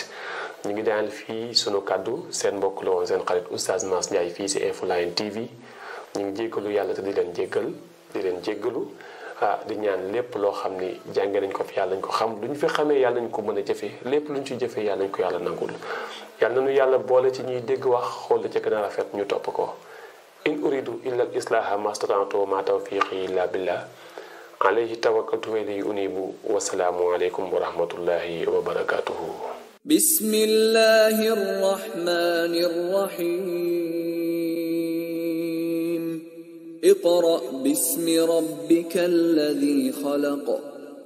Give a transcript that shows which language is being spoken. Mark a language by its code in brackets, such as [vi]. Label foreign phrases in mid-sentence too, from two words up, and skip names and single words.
[wo] ñu ngi daanal fii sunu kàddu seen mbokk la woon seen xarit Oustaz Mass Ndiaye fii ci Infoline TV ñu ngi jéggalu yàlla te di leen jéggalu di ñaan lépp loo xam ni jànge nañ ko fi yàlla nañ ko xam lu ñu fi xamee yàlla nañ ko mën a jëfe lépp lu ñu ci jëfee yàlla nañ ko yàlla nangul yàlla nañu yàlla boole ci ñuy dégg wax xool la ca gën a rafet ñu topp ko. [ar] إن أريد إلا الإصلاح ما استطعت وما توفيقي إلا بالله عليه توكلت وإليه أنيب والسلام عليكم ورحمة الله وبركاته. بسم الله الرحمن الرحيم. اقرأ باسم ربك الذي خلق